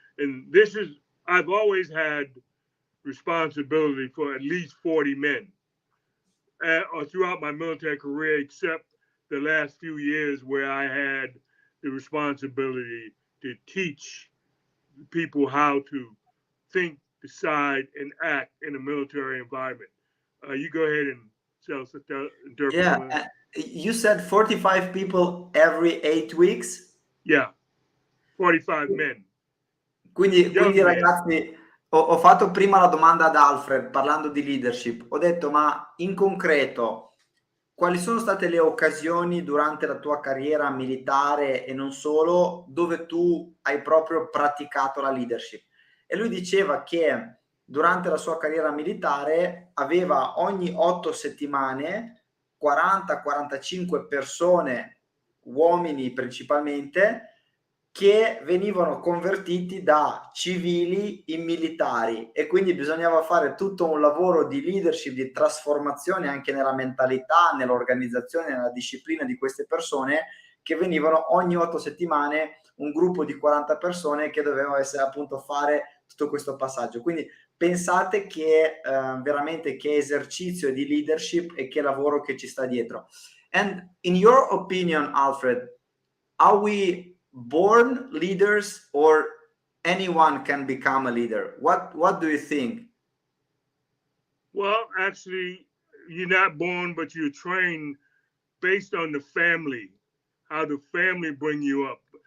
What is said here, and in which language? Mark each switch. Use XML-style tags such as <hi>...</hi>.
<en>And I've always had responsibility for at least 40 men or throughout my military career, except the last few years where I had the responsibility to teach people how to think, decide, and act in a military environment. You go ahead and self-interpret. Yeah, you said 45 people every 8 weeks? Yeah, 45 men.</en> <it>Quindi ragazzi, ho fatto prima la domanda ad Alfred parlando di leadership. Ho detto, ma in concreto, quali sono state le occasioni durante la tua carriera militare e non solo, dove tu hai proprio praticato la leadership? E lui diceva che durante la sua carriera militare aveva ogni 8 settimane 40-45 persone, uomini principalmente, che venivano convertiti da civili in militari, e quindi bisognava fare tutto un lavoro di leadership, di trasformazione anche nella mentalità, nell'organizzazione, nella disciplina di queste persone, che venivano ogni 8 settimane, un gruppo di 40 persone che dovevano appunto fare tutto questo passaggio. Quindi pensate che veramente che esercizio di leadership e che lavoro che ci sta dietro.</it> <en>And in your opinion, Alfred, are we born leaders or anyone can become a leader? What do you think? Well, actually, you're not born, but you're trained based on the family, how the family bring you up.</en>